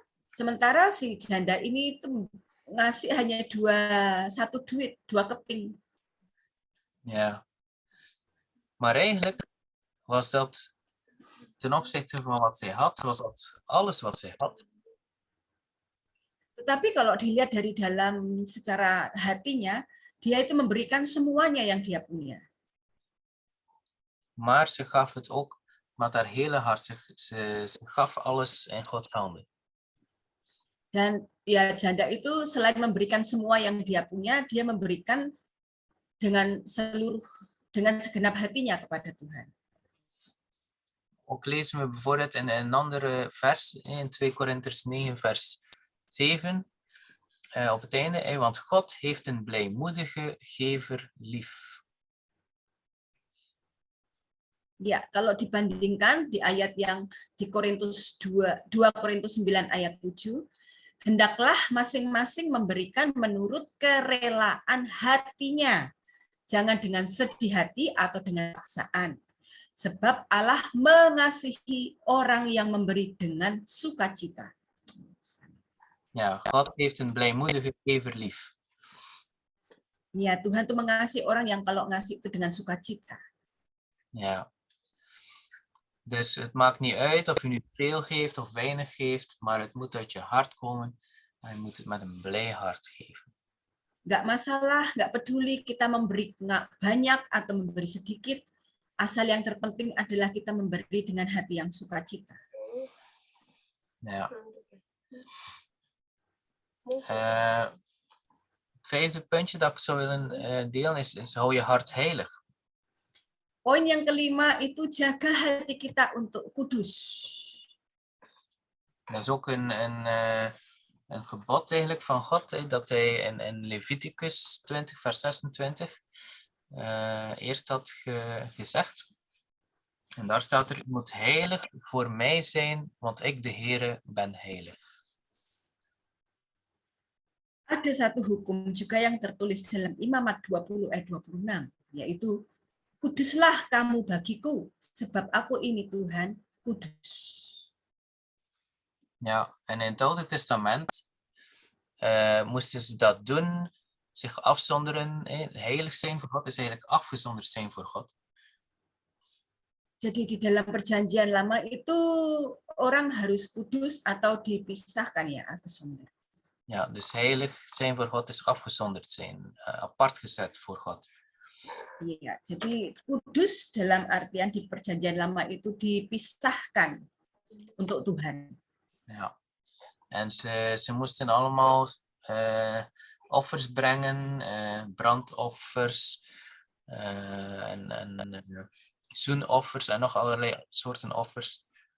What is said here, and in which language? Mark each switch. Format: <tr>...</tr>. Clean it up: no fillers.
<id>Sementara si janda ini itu ngasih hanya 1 duit, 2 keping.</id> <nl>Ja. Maar eigenlijk was dat ten opzichte van wat zij had, was dat alles wat zij had.</nl> <id>Tetapi kalau dilihat dari dalam secara hatinya, dia itu memberikan semuanya yang dia punya.</id> <nl>Maar ze gaf het ook met haar hele hart. Ze gaf alles in Gods handen.</nl> <id>Dan ya janda itu selain memberikan semua yang dia punya, dia memberikan dengan segenap hatinya kepada Tuhan.</id> <nl>Ook lezen we bijvoorbeeld in een andere vers, in 2 Korinters 9 vers 7, op het einde, want God heeft een blijmoedige gever lief.</nl> <id>Ya, kalau dibandingkan di ayat yang di Korintus 2 Korintus 9 ayat 7, hendaklah masing-masing memberikan menurut kerelaan hatinya, jangan dengan sedih hati atau dengan paksaan. Sebab Allah mengasihi orang yang memberi dengan sukacita.</id> <nl>Ja, God heeft een blijmoedige gever lief.</nl> <id>Ya, Tuhan tuh mengasihi orang yang kalau ngasih itu dengan sukacita.</id> <nl>Ja. Dus het maakt niet uit of je nu veel geeft of weinig geeft, maar het moet uit je hart komen en je moet het met een blij hart geven.</nl> <id>Nggak masalah, nggak peduli kita memberi banyak atau memberi sedikit, asal yang terpenting adalah kita memberi dengan hati yang sukacita.</id> <nl>Ja. Vijfde puntje dat ik zou willen delen is hou je hart heilig.</nl> <id>Poin yang kelima itu jaga hati kita untuk kudus.</id> <nl>Dat is ook een gebod eigenlijk van God, dat hij in Leviticus 20 vers 26 eerst had gezegd. En daar staat er, u moet heilig voor mij zijn, want ik de Heere ben heilig.</nl> <id>Ada satu hukum juga yang tertulis dalam Imamat 20 ayat 26, yaitu kuduslah kamu bagiku, sebab aku ini Tuhan kudus.</id> <nl>Ja, en in het Oude Testament moesten ze dat doen, zich afzonderen, heilig zijn voor God is eigenlijk afgezonderd zijn voor God.</nl> <id>Jadi di dalam perjanjian lama itu orang harus kudus atau dipisahkan ya, afgezonderd.</id> <nl>Ja, dus heilig zijn voor God is afgezonderd zijn, apart gezet voor God.</nl> <id>Iya, jadi kudus dalam artian di perjanjian lama itu dipisahkan untuk Tuhan.</id> <nl>Ja. En ze moesten allemaal offers brengen, brandoffers en zoenoffers en nog allerlei soorten offers.</nl>